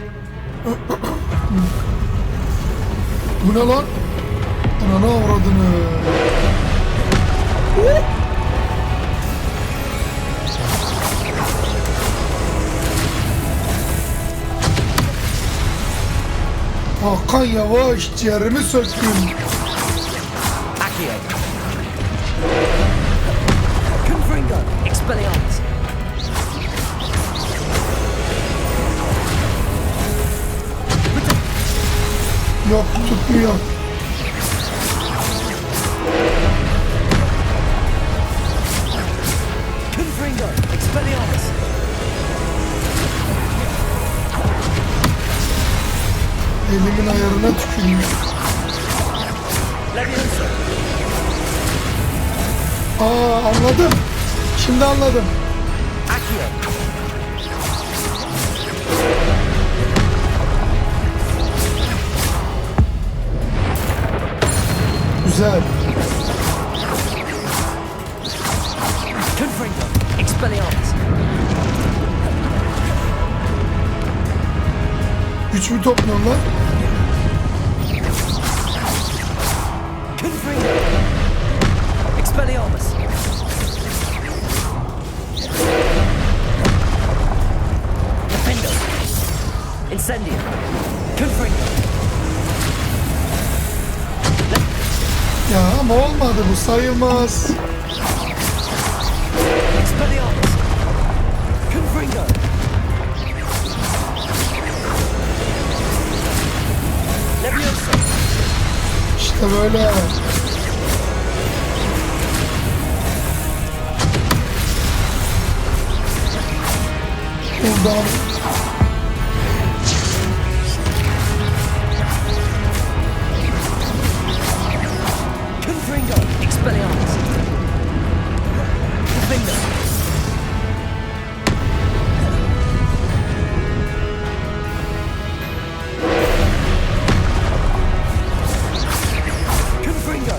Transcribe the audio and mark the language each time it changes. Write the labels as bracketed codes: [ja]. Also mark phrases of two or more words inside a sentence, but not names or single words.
[tr] Bu ne lan? Ananı avradını. Hakan yavaş, ciğerimi söktün. [la] Accio. Confringo. Expelliarmus. [tr] Yok, tutmuyor. [la] Confringo. Expelliarmus. [tr] Elimin ayarına tüküreyim. [la] Levioso. [tr] Aa, anladım. Şimdi anladım. [la] Accio. [tr] Güzel. [la] Confringo. Expelliarmus. [tr] Güç mü topluyorsun lan? [la] Confringo. Expelliarmus. Defendo. Incendio. Confringo. [tr] Ya ama olmadı, bu sayılmaz. [la] Expelliarmus. Confringo. Leviosa. [tr] İşte böyle. Buradan. [la] Confringo. Expelliarmus. Confringo. Confringo.